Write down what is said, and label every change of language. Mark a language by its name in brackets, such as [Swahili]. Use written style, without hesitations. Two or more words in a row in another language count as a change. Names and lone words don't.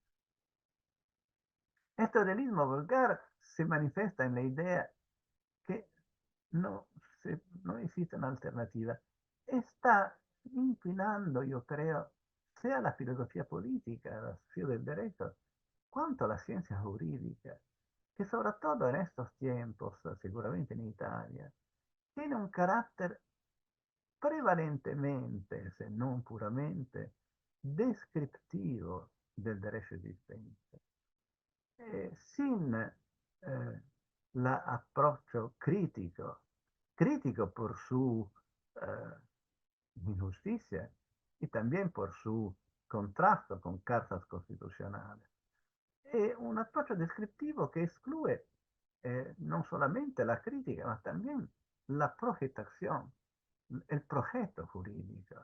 [Spanish] Este realismo vulgar se manifiesta en la idea que no existe una alternativa. Está inclinando, yo creo, sea la filosofía política, la filosofía del derecho, cuanto la ciencia jurídica, que sobre todo en estos tiempos, seguramente en Italia, tiene un carácter prevalentemente, [Italian] se non puramente, [Spanish] descriptivo del derecho existente. Sin [Italian] l'approccio critico [Spanish] por su injusticia y también por su contrasto con cartas constitucionales. Es un approccio descriptivo que excluye no solamente la crítica, ma también la projetación, el proyecto jurídico.